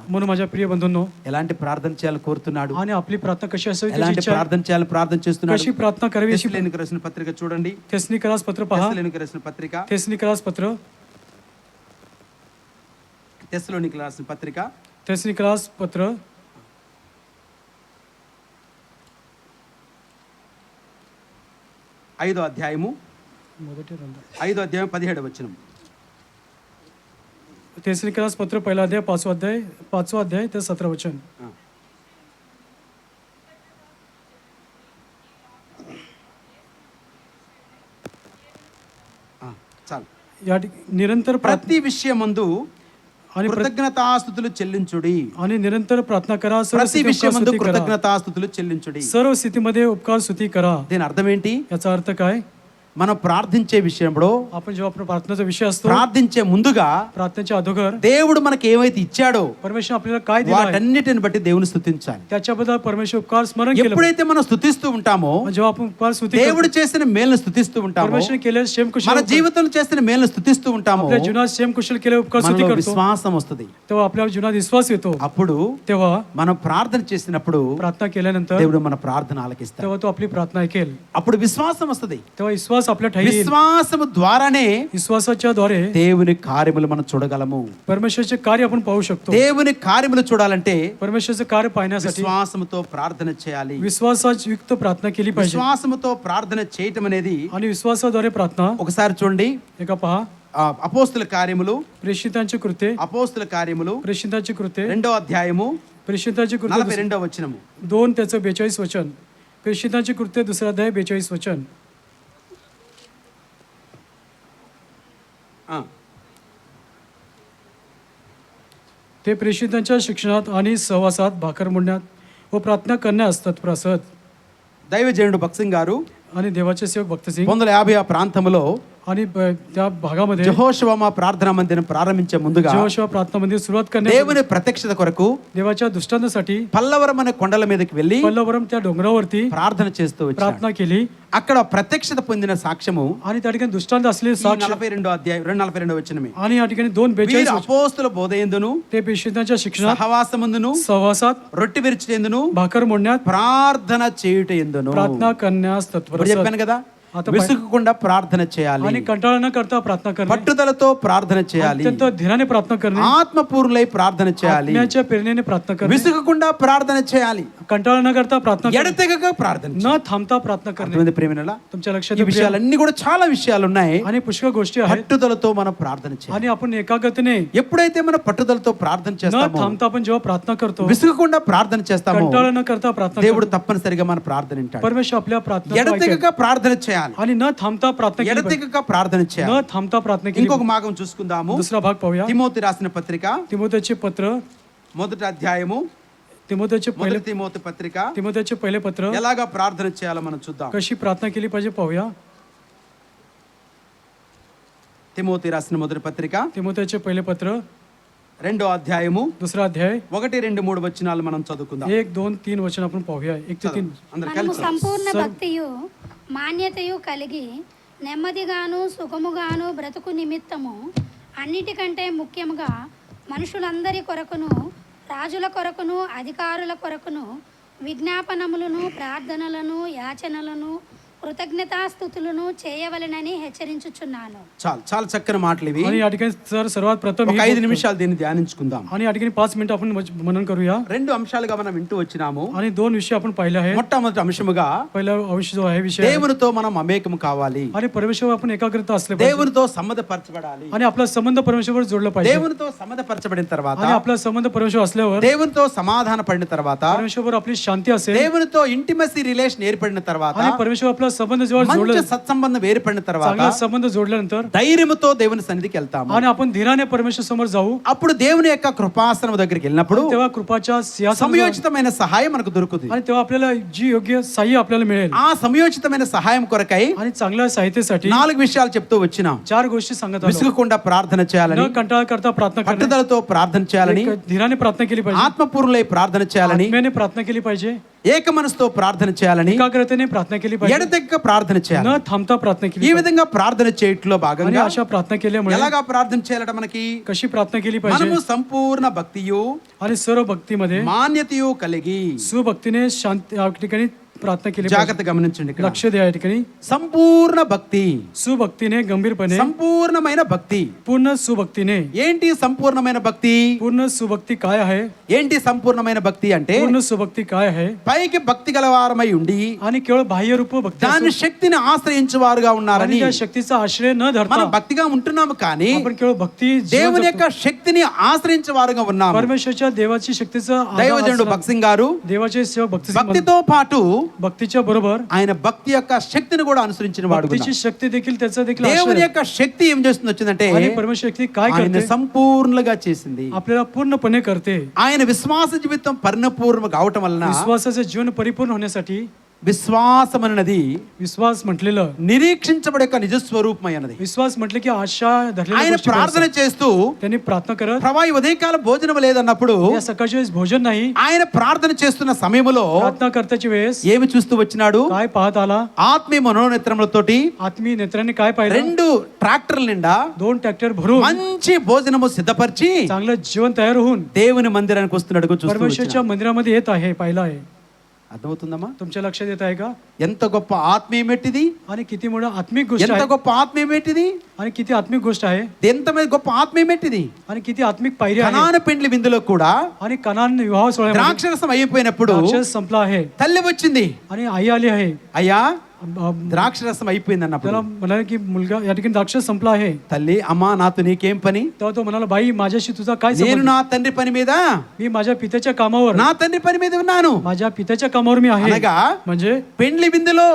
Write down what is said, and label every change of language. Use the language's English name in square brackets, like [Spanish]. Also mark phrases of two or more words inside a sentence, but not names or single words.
[Marathi] म्हणून माझ्या प्रिय बंधूंनो, [Telugu] ఎలాంటి ప్రార్థన చేయాలని కోరుతున్నాడు, [Marathi] आणि आपली प्रार्थना कशी असावी त्याची [Telugu] ఎలాంటి [Marathi] इच्छा आहे. [Telugu] ప్రార్థన చేయాలని ప్రార్థన చేస్తున్నాడు. [Marathi] कशी प्रार्थना करावी अशी [Telugu] తెస్సలోనికీయులకు రాసిన పత్రిక చూడండి, [Marathi] थेसनिकरास पत्र पहा. [Telugu] తెస్సలోనికీయులకు రాసిన పత్రిక, [Marathi] थेसनिकरास पत्र, [Telugu] తెస్సలోనికీయులకు రాసిన పత్రిక [Marathi] थेसनिकरास पत्र [Telugu] 5వ అధ్యాయము మొదటి రెండు. 5వ అధ్యాయం 17వ వచనం. [Marathi] थेसनिकरास पत्र पहिला अध्याय पाचवा अध्याय ते 17 वचन. [Telugu] చాలు. [Marathi] या निरंतर [Telugu] ప్రతి విషయమందు [Marathi] आणि [Telugu] కృతజ్ఞతాస్తుతులు చెల్లించుడి. [Marathi] आणि निरंतर प्रार्थना करा. सर्व [Telugu] ప్రతి [Marathi] स्थितीत उपकार [Telugu] విషయమందు [Marathi] स्तुती करा. [Telugu] కృతజ్ఞతాస్తుతులు చెల్లించుడి. [Marathi] सर्व स्थितीमध्ये उपकार स्तुती करा. [Telugu] దీని అర్థం ఏంటి? [Marathi] याचा अर्थ काय? [Telugu] మనం ప్రార్థించే విషయంలో, [Marathi] आपण जेव्हा आपण प्रार्थनेचा विषय असतो, [Telugu] ప్రార్థించే ముందుగా [Marathi] प्रार्थनेच्या अगोदर [Telugu] దేవుడు మనకి ఏమైతే ఇచ్చాడో [Marathi] परमेश्वर आपल्याला काय दिलं आहे [Telugu] వాటన్నిటిని బట్టి దేవుని స్తుతించాలి. [Marathi] त्याच्याबद्दल परमेश्वर उपकार स्मरण केलं. [Telugu] ఎప్పుడైతే మనం స్తుతిస్తూ ఉంటామో, [Marathi] जेव्हा आपण उपकार स्तुती करतो, [Telugu] దేవుడు చేసిన మేలును స్తుతిస్తూ ఉంటామో, [Marathi] परमेश्वर केले शेम कुशल [Telugu] మన జీవితంలో చేసిన మేలును స్తుతిస్తూ ఉంటామో, [Marathi] आपल्या जीवनात शेम कुशल केले उपकार स्तुती [Telugu] మనలో [Marathi] करतो, [Telugu] విశ్వాసం వస్తుంది. [Marathi] तेव्हा आपल्या जीवनात विश्वास येतो. [Telugu] అప్పుడు [Marathi] तेव्हा [Telugu] మనం ప్రార్థన చేసినప్పుడు [Marathi] प्रार्थना केल्यानंतर [Telugu] దేవుడు మన ప్రార్థన ఆలకిస్తాడు. [Marathi] तेव्हा तो आपली प्रार्थना ऐकेल. [Telugu] అప్పుడు విశ్వాసం వస్తుంది. [Marathi] तेव्हा विश्वास आपल्या ठाई येईल. [Telugu] విశ్వాసము ద్వారానే [Marathi] विश्वासाच्या द्वारे [Telugu] దేవుని కార్యములు మనం చూడగలము. [Marathi] परमेश्वरचे कार्य आपण पाहू शकतो. [Telugu] దేవుని కార్యములు చూడాలంటే [Marathi] परमेश्वरचे कार्य पाहण्यासाठी [Telugu] విశ్వాసముతో ప్రార్థన చేయాలి. [Marathi] विश्वासायुक्त प्रार्थना केली पाहिजे. [Telugu] విశ్వాసముతో ప్రార్థన చేయటం అనేది [Marathi] आणि विश्वासाद्वारे प्रार्थना [Telugu] ఒకసారి చూడండి, [Marathi] एका पहा, [Telugu] అపోస్తుల కార్యములు, [Marathi] प्रेषितांची कृत्ये, [Telugu] అపోస్తుల కార్యములు [Marathi] प्रेषितांची कृत्ये, [Telugu] 2వ అధ్యాయము [Marathi] प्रेषितांची कृत्ये [Telugu] 42వ వచనము. [Marathi] 2 त्याचं 42 वचन. प्रेषितांची कृत्ये 2 अध्याय 42 वचन. ते प्रेषितांच्या शिक्षणात आणि सहवासात भाकर मोडण्यात व प्रार्थना करण्यास तत्पर असत. [Telugu] దైవజనుడు భక్సింగ్ గారు [Marathi] आणि देवाचे सेवक भक्तसिंग [Telugu] 1950 ప్రాంతంలో [Marathi] आणि त्या भागामध्ये [Telugu] యెహోషువ ప్రార్థనా మందిరం ప్రారంభించే ముందుగా [Marathi] जेव्हा प्रार्थना मंदिर सुरुवात करण्यास [Telugu] దేవుని ప్రత్యక్షత కొరకు [Marathi] देवाच्या दृष्टांतासाठी [Telugu] పల్లవరం అనే కొండల మీదకి వెళ్ళి [Marathi] पल्लवरम त्या डोंगरावरती [Telugu] ప్రార్థన చేస్తూ వచ్చాడు. [Marathi] प्रार्थना केली [Telugu] అక్కడ ప్రత్యక్షత పొందిన సాక్ష్యము [Marathi] आणि त्या ठिकाणी दृष्टांत असलेले साक्ष [Telugu] 42వ అధ్యాయం 42వ వచనమే. [Marathi] आणि या ठिकाणी 2:42 [Telugu] వీరు అపోస్తుల బోధయందును [Marathi] ते प्रेषितांच्या शिक्षणात [Telugu] సహవాసమందును [Marathi] सहवासात [Telugu] రొట్టె విరిచేందును [Marathi] भाकर मोडण्यात [Telugu] ప్రార్థన చేయుట ఎందును. [Marathi] प्रार्थना करण्यास तत्पर [Telugu] ఇప్పుడు [Marathi] असत. [Telugu] చెప్పాను కదా, [Marathi] आता [Telugu] విసుగకుండా ప్రార్థన చేయాలి, [Marathi] आणि कंटाळा न करता प्रार्थना करणे, [Telugu] పట్టుదలతో ప్రార్థన చేయాలి, [Marathi] अत्यंत धीराने प्रार्थना करणे, [Telugu] ఆత్మపూర్ణులై ప్రార్థన చేయాలి, [Marathi] आत्म्याच्या प्रेरणेने प्रार्थना करणे, [Telugu] విసుగకుండా ప్రార్థన చేయాలి, [Marathi] कंटाळा न करता प्रार्थना करणे, [Telugu] ఎడతెగక ప్రార్థన చేయాలి. [Marathi] न थांबता प्रार्थना करणे. [Telugu] అర్థమైంది ప్రియమైనలా? [Marathi] तुमच्या लक्षात [Telugu] ఈ విషయాలన్నీ కూడా చాలా విషయాలు ఉన్నాయి. [Marathi] आणि पुष्कळ गोष्टी आहेत [Telugu] పట్టుదలతో మనం ప్రార్థన చేయాలి. [Marathi] आणि आपण एकाग्रतेने [Telugu] ఎప్పుడైతే మనం పట్టుదలతో ప్రార్థన [Marathi] न [Telugu] చేస్తామో, [Marathi] थांबता आपण जेव्हा प्रार्थना करतो, [Telugu] విసుగకుండా ప్రార్థన చేస్తామో, [Marathi] कंटाळा न करता प्रार्थना [Telugu] దేవుడు [Marathi] करतो, [Telugu] తప్పనిసరిగా మన ప్రార్థన వింటాడు. [Marathi] परमेश्वर आपल्या प्रार्थना ऐकेल. [Telugu] ఎడతెగక ప్రార్థన చేయాలి, [Marathi] आणि न थांबता प्रार्थना केली पाहिजे. [Telugu] ఎడతెగక ప్రార్థన చేయాలి. [Marathi] न थांबता प्रार्थना केली [Telugu] ఇంకొక భాగం చూసుకుందాము. [Marathi] पाहिजे. दुसरा भाग पाहूया. [Telugu] తిమోతి రాసిన పత్రిక [Marathi] तिमोथेचे पत्र, [Telugu] మొదటి అధ్యాయము, [Marathi] तिमोथेचे पहिले [Telugu] మొదటి తిమోతి పత్రిక [Marathi] तिमोथेचे पहिले पत्र [Telugu] ఎలాగా ప్రార్థన చేయాలో మనం చూద్దాం. [Marathi] कशी प्रार्थना केली पाहिजे पाहूया. [Telugu] తిమోతి రాసిన మొదటి పత్రిక [Marathi] तिमोथेचे पहिले पत्र [Telugu] 2వ అధ్యాయము [Marathi] दुसरा अध्याय [Telugu] 1, 2, 3 వచనాలు మనం చదువుకుందాం. [Marathi] 1, 2, 3 वचन आपण पाहूया. 1 ते 3. [Telugu] అందరూ మనము కలిసి సంపూర్ణ భక్తియు మాన్యతయు కలిగి నెమ్మదిగాను సుఖముగాను బ్రతుకు నిమిత్తము అన్నిటికంటే ముఖ్యముగా మనుషులందరి కొరకును రాజుల కొరకును అధికారుల కొరకును విజ్ఞాపనములను ప్రార్థనలను యాచనలను కృతజ్ఞతాస్తుతులను చేయవలెనని హెచ్చరించుచున్నాను. చాలు, చాలా చక్కని మాటలు ఇవి. [Marathi] आणि या ठिकाणी सर सर्वात प्रथम [Telugu] ఒక 5 నిమిషాలు దీన్ని ధ్యానించుకుందాం. [Marathi] आणि या ठिकाणी 5 मिनिटं आपण मनन करूया. [Telugu] 2 అంశాలుగా మనం వింటూ వచ్చినాము. [Marathi] आणि 2 विषय आपण पाहिले आहेत. [Telugu] మొట్టమొదటి అంశముగా [Marathi] पहिला अंश जो आहे विषय आहे. [Telugu] దేవునితో మనం మమేకం కావాలి, [Marathi] आणि परमेश्वर आपण एकाग्रता असले पाहिजे [Telugu] దేవునితో సంబంధపరచబడాలి. [Marathi] आणि आपला संबंध परमेश्वरवर जोडला पाहिजे. [Telugu] దేవునితో సంబంధపరచబడిన తర్వాత, [Marathi] आणि आपला संबंध परमेश्वर असल्यावर, [Telugu] దేవునితో సమాధాన పడిన తర్వాత, [Marathi] परमेश्वरवर आपली शांती असेल [Telugu] దేవునితో [English] intimacy relation [Telugu] ఏర్పడిన తర్వాత [Marathi] आणि परमेश्वर आपला संबंध जेव्हा [Telugu] మంచి [Marathi] जोडला [Telugu] సత్సంబంధం ఏర్పడిన తర్వాత [Marathi] चांगला संबंध जोडल्यानंतर [Telugu] ధైర్యంతో దేవుని సన్నిధికి వెళ్తాము. [Marathi] आणि आपण धीराने परमेश्वर समोर जाऊ. [Telugu] అప్పుడు దేవుని యొక్క కృపాసనం దగ్గరికి వెళ్ళినప్పుడు [Marathi] तेव्हा कृपाच्या सिंहासनावर [Telugu] సమయోచితమైన సహాయం మనకు దొరుకుతుంది. [Marathi] आणि तेव्हा आपल्याला जी योग्य सहाय्य आपल्याला मिळेल. [Telugu] ఆ సమయోచితమైన సహాయం కొరకై [Marathi] आणि चांगल्या सहायतेसाठी [Telugu] 4 విషయాలు చెప్తూ వచ్చినాం. [Marathi] 4 गोष्टी सांगत आलो. [Telugu] విసుగకుండా ప్రార్థన చేయాలని, [Marathi] न कंटाळा करता प्रार्थना करणे, [Telugu] పట్టుదలతో ప్రార్థన చేయాలని, [Marathi] धीराने प्रार्थना केली पाहिजे, [Telugu] ఆత్మపూర్ణులై ప్రార్థన చేయాలని, [Marathi] आत्म्याने प्रार्थना केली पाहिजे, [Telugu] ఏక మనసుతో ప్రార్థన చేయాలని, [Marathi] एकाग्रतेने प्रार्थना केली पाहिजे, [Telugu] ఎడతెగక ప్రార్థన చేయాలి. [Marathi] न थांबता प्रार्थना [Telugu] ఈ [Marathi] केली पाहिजे. [Telugu] విధంగా ప్రార్థన చేయట్లో [Marathi] आणि [Telugu] భాగంగా [Marathi] अशा प्रार्थना केल्यामुळे [Telugu] ఎలాగా ప్రార్థన చేయాలట మనకి [Marathi] कशी प्रार्थना केली पाहिजे [Telugu] మనము సంపూర్ణ భక్తియు [Marathi] आणि सर्व भक्तीमध्ये [Telugu] మాన్యతయు కలిగి, [Marathi] सुभक्तीने शांती या ठिकाणी प्रार्थना केली पाहिजे. [Telugu] జాగ్రత్త గమనించండి ఇక్కడ. [Marathi] लक्ष द्या या ठिकाणी. [Telugu] సంపూర్ణ భక్తి, [Marathi] सुभक्तीने गंभीरपणे [Telugu] సంపూర్ణమైన భక్తి. [Marathi] पूर्ण सुभक्तीने. [Telugu] ఏంటి సంపూర్ణమైన భక్తి? [Marathi] पूर्ण सुभक्ती काय आहे? [Telugu] ఏంటి సంపూర్ణమైన భక్తి అంటే [Marathi] पूर्ण सुभक्ती काय आहे? [Telugu] పైకి భక్తి గలవారమై ఉండి [Marathi] आणि केवळ बाह्य रूप भक्ती [Telugu] దాని [Marathi] असून [Telugu] శక్తిని ఆశ్రయించేవారుగా [Marathi] आणि [Telugu] ఉన్నారని. [Marathi] त्या शक्तीचा आश्रय न धरता [Telugu] మనం భక్తిగా ఉంటున్నాము కానీ [Marathi] आपण केवळ भक्ती जीवन [Telugu] దేవుని [Marathi] जगतो. [Telugu] యొక్క శక్తిని ఆశ్రయించేవారుగా ఉన్నాము. [Marathi] परमेश्वरच्या देवाची शक्तीचा [Telugu] దైవజనుడు భక్త్ సింగ్ గారు [Marathi] देवाचे सेवक भक्ती [Telugu] భక్తితో పాటు [Marathi] भक्तीच्या बरोबर [Telugu] ఆయన భక్తి యొక్క శక్తిని కూడా అనుసరించిన వాడు. [Marathi] भक्तीची शक्ती देखील त्याचा देखील [Telugu] దేవుని [Marathi] आश्रय. [Telugu] యొక్క శక్తి ఏం చేస్తుంది వచ్చిందంటే [Marathi] आणि परमेश्वर शक्ती काय [Telugu] ఆయన [Marathi] करते? [Telugu] సంపూర్ణంగా చేసింది. [Marathi] आपल्याला पूर्णपणे करते. [Telugu] ఆయన విశ్వాస జీవితం పరిపూర్ణ కావటం వలన [Marathi] विश्वासाचे जीवन परिपूर्ण होण्यासाठी [Telugu] విశ్వాసం అన్నది [Marathi] विश्वास म्हटलेलं, [Telugu] నిరీక్షించబడే యొక్క నిజ స్వరూపమైనది. [Marathi] विश्वास म्हटले की आशा धरलेल्या [Telugu] ఆయన [Marathi] गोष्टी [Telugu] ప్రార్థన [Marathi] करतात. [Telugu] చేస్తూ [Marathi] त्यांनी प्रार्थना करत [Telugu] ప్రభా ఈ ఉదయకాల భోజనం లేదన్నప్పుడు [Marathi] या सकाळच्या वेळेस भोजन नाही, [Telugu] ఆయన ప్రార్థన చేస్తున్న సమయంలో [Marathi] प्रार्थना करताच्या वेळेस [Telugu] ఏమి చూస్తూ వచ్చినాడు? [Marathi] काय पाहत आला? [Telugu] ఆత్మీయ మనోనేత్రములతోటి [Marathi] आत्मीय नेत्रांनी काय पाहिलं? [Telugu] 2 ట్రాక్టర్ల నిండా [Marathi] 2 ट्रॅक्टर भरून [Telugu] మంచి భోజనము సిద్ధపరిచి [Marathi] चांगलं जेवण तयार होऊन [Telugu] దేవుని మందిరానికి వస్తున్నాడు. చూస్తూ [Marathi] परमेश्वरच्या मंदिरामध्ये येत आहे, पाहिलं आहे. [Telugu] అర్థమవుతుందమ్మా? [Marathi] तुमच्या लक्षात येत आहे का? [Telugu] ఎంత గొప్ప ఆత్మీయమేటిది, [Marathi] आणि किती मोठा आत्मिक गोष्ट [Telugu] ఎంత [Marathi] आहे, [Telugu] గొప్ప ఆత్మీయమేటిది, [Marathi] आणि किती आत्मिक गोष्ट आहे, [Telugu] ఎంత మీద గొప్ప ఆత్మీయమేటిది. [Marathi] आणि किती आत्मिक पायरी आहे. [Telugu] కనాను పెండ్లి విందులో కూడా [Marathi] आणि कनान विवाह सोहळ्यामध्ये [Telugu] ద్రాక్షరసం అయిపోయినప్పుడు [Marathi] द्राक्षरस संपला आहे [Telugu] తల్లి వచ్చింది, [Marathi] आणि आई आली आहे. [Telugu] అయ్యా [Marathi] अ- [Telugu] ద్రాక్షరసం అయిపోయింది అన్నప్పుడు [Marathi] त्याला म्हणाले की मुलगा या ठिकाणी द्राक्षरस संपला आहे. [Telugu] తల్లి అమ్మా నాతో నీకేం పని? [Marathi] तेव्हा तो म्हणाला, बाई माझ्याशी तुझा काय [Telugu] నేను [Marathi] संबंध? [Telugu] నా తండ్రి పని మీద, [Marathi] मी माझ्या पित्याच्या कामावर [Telugu] నా తండ్రి పని మీద ఉన్నాను. [Marathi] माझ्या पित्याच्या कामावर मी आहे. [Telugu] అనగా [Marathi] म्हणजे [Telugu] పెండ్లి విందులో